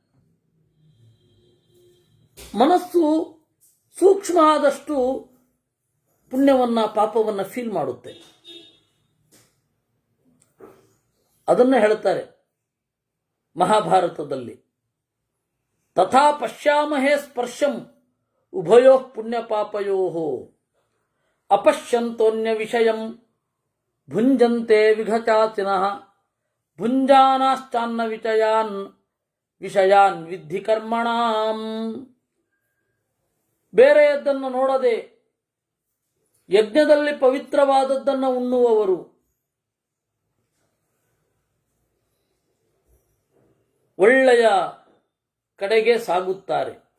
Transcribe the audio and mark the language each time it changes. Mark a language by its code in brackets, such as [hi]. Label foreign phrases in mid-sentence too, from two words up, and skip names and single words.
[kn] ಮನಸ್ಸು ಸೂಕ್ಷ್ಮ ಆದಷ್ಟು ಪುಣ್ಯವನ್ನ ಪಾಪವನ್ನ ಫೀಲ್ ಮಾಡುತ್ತೆ. ಅದನ್ನ ಹೇಳ್ತಾರೆ ಮಹಾಭಾರತದಲ್ಲಿ, [sa] ತಥಾ ಪಶ್ಯಾಮಹೇ ಸ್ಪರ್ಶಂ ಉಭಯೋ ಪುಣ್ಯಪಾಪಯೋ ಅಪಶ್ಯಂತೋನ್ಯ ವಿಷಯಂ ಭುಂಜಂತೆ ವಿಘಚಾಚಿನಃ ಭುಂಜಾನಾಶ್ಚಾನ್ನ ವಿಷಯಾನ್ ವಿದ್ಧಿ ಕರ್ಮಣಾಂ. [kn] ಬೇರೆಯದ್ದನ್ನು ನೋಡದೆ ಯಜ್ಞದಲ್ಲಿ ಪವಿತ್ರವಾದದ್ದನ್ನು ಉಣ್ಣುವವರು, ಒಳ್ಳೆಯ ಕಡೆಗೆ ಸಾಗುತ್ತಾರೆ.